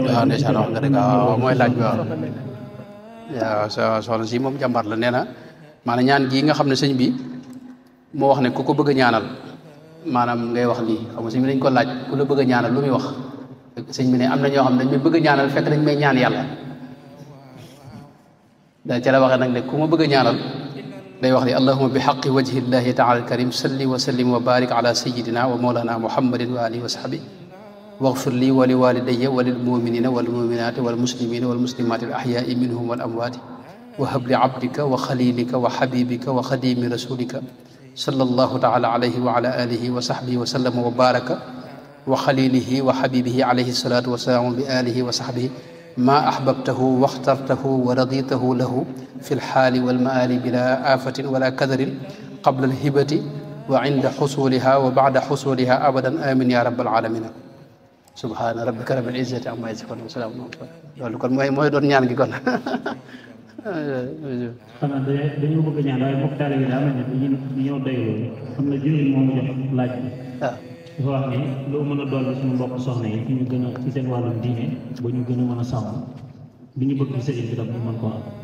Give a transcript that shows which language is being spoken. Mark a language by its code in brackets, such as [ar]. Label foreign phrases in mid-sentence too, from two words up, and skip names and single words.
[wo] waaw ndeysaan wax nga dëgg waaw mooy laaj bi waaw waaw soxna si moom jàmbaar la nee na maanaam ñaan gii nga xam ne sëñ bi moo wax ne ku ko bëgg a ñaanal maanaam ngay wax lii xam nga sëñ bi dañ ko laaj ku la bëgg a ñaanal lu muy wax sëñ bi ne am na ñoo xam ne dañ may bëgg a ñaanal fekk dañ may ñaan yàlla da ca la waxee nag ne ku ma bëgg a ñaanal day wax ni [ar] اللهم بحق وجه الله تعالى الكريم صل وسلم وبارك على سيدنا ومولانا محمد وعلى آله وصحبه واغفر لي ولوالدي وللمؤمنين والمؤمنات والمسلمين والمسلمات الأحياء منهم والأموات وهب لعبدك وخليلك وحبيبك وخديم رسولك صلى الله تعالى عليه وعلى آله وصحبه وسلم وبارك وخليله وحبيبه عليه الصلاة والسلام بآله وصحبه ما أحببته واخترته ورضيته له في الحال والمآل بلا آفة ولا كدر قبل الهبة وعند حصولها وبعد حصولها أبدا آمين يا رب العالمين سبحان ربك رب العزة عما يصفون وسلام [wo] loolu kon mooy doon ñaan gi kon xanaa dañoo bëgg ñaan waaye mbokk taalibe yi daa mel ne ñoo doy loolu xam ne jëriñ moo ma jox laaj bi dafa wax ne loo mën a dolli suñu mbokk soxna yi ñu gën a ci seen wàllum diine ba ñu gën a mën a sàmm bi ñu bëgg sëriñ bi tam ñu mën koo am